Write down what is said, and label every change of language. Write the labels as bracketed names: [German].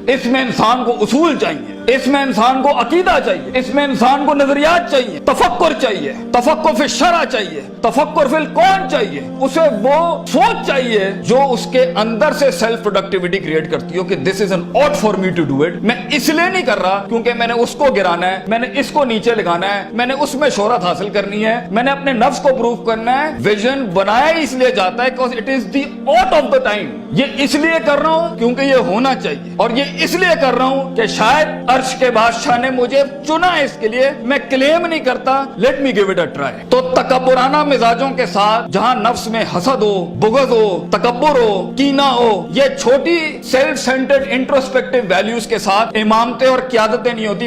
[Urdu] اس میں انسان کو اصول چاہیے, اس میں انسان کو عقیدہ چاہیے, اس میں انسان کو نظریات چاہیے, تفکر چاہیے, تفکر فی الشرع چاہیے, تفکر فی الکون چاہیے. اسے وہ سوچ چاہیے جو اس کے اندر سے سیلف پروڈکٹیوٹی کریٹ کرتی ہو کہ [English] This is an ought for me to do it. [Urdu] میں اس لیے نہیں کر رہا کیونکہ میں نے اس کو گرانا ہے, میں نے اس کو نیچے لگانا ہے, میں نے اس میں شہرت حاصل کرنی ہے, میں نے اپنے نفس کو پروف کرنا ہے. ویژن بنایا اس لیے جاتا ہے [English] because it is the ought of the time. [Urdu] یہ اس لیے کر رہا ہوں کیونکہ یہ ہونا چاہیے, اور یہ اس لیے کر رہا ہوں کہ شاید عرش کے بادشاہ نے مجھے چنا ہے اس کے لیے. میں کلیم نہیں کرتا, [English] Let me give it a try. [Urdu] تو تکبرانہ مزاجوں کے ساتھ جہاں نفس میں حسد ہو, بغض ہو, تکبر ہو, کینہ ہو, یہ چھوٹی سیلف سینٹرڈ انٹروسپیکٹیو ویلیوز کے ساتھ امامتیں اور قیادتیں نہیں ہوتی.